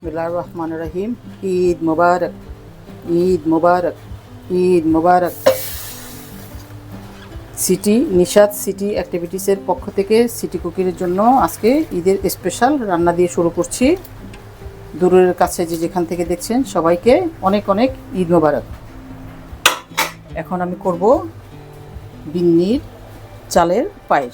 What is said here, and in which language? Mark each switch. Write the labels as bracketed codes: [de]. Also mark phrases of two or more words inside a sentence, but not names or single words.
[ar] بسم الله الرحمن الرحيم. عيد مبارك، عيد مبارك، عيد مبارك. [bn] সিটি নিশাত সিটি অ্যাক্টিভিটিসের পক্ষ থেকে সিটি কুকিরের জন্য আজকে ঈদের স্পেশাল রান্না দিয়ে শুরু করছি। দূরের কাছে যে যেখান থেকে দেখছেন সবাইকে অনেক অনেক ঈদ মুবারক। এখন আমি করব বিন্নির চালের পায়েস।